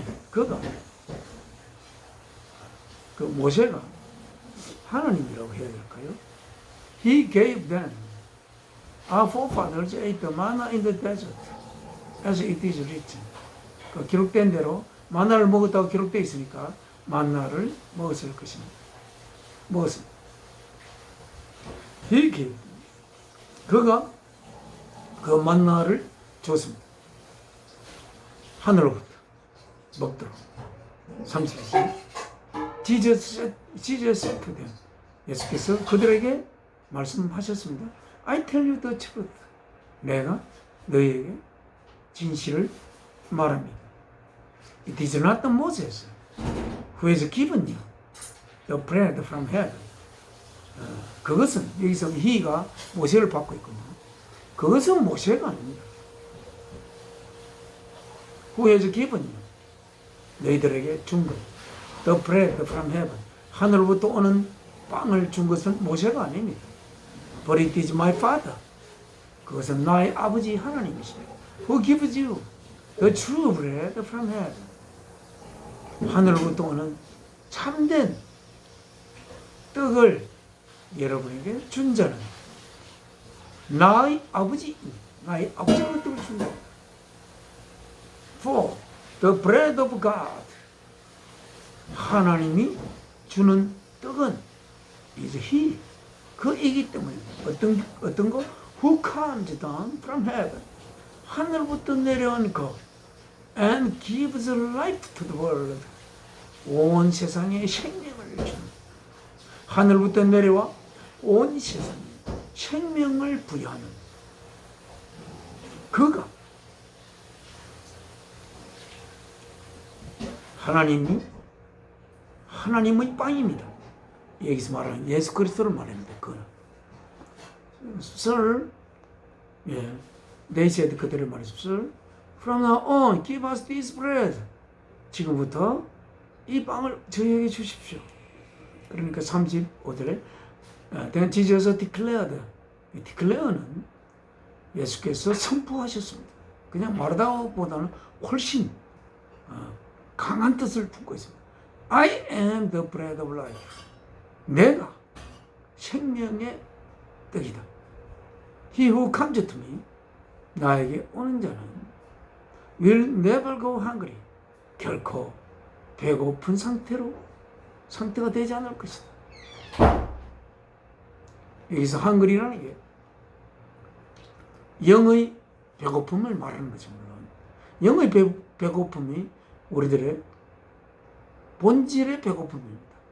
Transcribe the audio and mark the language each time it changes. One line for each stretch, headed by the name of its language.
Korean: 그가 그 모세가 하나님이라고 해야 될까요?
English: He gave them. Our forefathers ate the manna in the desert, as it is written.
Korean: 그 기록된 대로 만나를 먹었다고 기록되어 있으니까 만나를 먹었을 것입니다. 먹었습니다.
English: He gave.
Korean: 그가 그 만나를 줬습니다. 하늘로부터 먹도록. 30절.
English: Jesus said to them.
Korean: 예수께서 그들에게 말씀하셨습니다.
English: I tell you the truth.
Korean: 내가 너희에게 진실을 말합니다.
English: It is not the Moses who has given you the bread from heaven.
Korean: 그것은 여기서 he가 모세를 받고 있군요. 그것은 모세가 아닙니다.
English: Who has given you?
Korean: 너희들에게 준 것.
English: The bread from heaven.
Korean: 하늘로부터 오는 빵을 준 것은 모세가 아닙니다.
English: But it is my Father.
Korean: 그것은 나의 아버지 하나님이십니다.
English: Who gives you the true bread from heaven.
Korean: 하늘로부터 오는 참된 떡을 여러분에게 준 자는 나의 아버지가 떡을 준다.
English: For the bread of God.
Korean: 하나님이 주는 떡은
English: is He.
Korean: 그이기 때문에 어떤 거?
English: Who comes down from heaven?
Korean: 하늘부터 내려온 것
English: and gives life to the world.
Korean: 온 세상에 생명을 주는, 하늘부터 내려와 온 세상에 생명을 부여하는 그가 하나님의 빵입니다. 여기서 말하는 예수 그리스도를 말합니다. 그거는
English: Sir, they said,
Korean: 그들을 말했습니다.
English: Sir, from now on, give us this bread.
Korean: 지금부터 이 빵을 저희에게 주십시오. 그러니까 35절에
English: Then Jesus declared.
Korean: declare는 예수께서 선포하셨습니다. 그냥 말하다보다는 훨씬 강한 뜻을 품고 있습니다.
English: I am the bread of life.
Korean: 내가 생명의 떡이다.
English: He who comes to me,
Korean: 나에게 오는 자는
English: will never go hungry.
Korean: 결코 배고픈 상태가 되지 않을 것이다. 여기서 hungry라는 게 영의 배고픔을 말하는 거죠. 물론 영의 배고픔이 우리들의 본질의 배고픔입니다.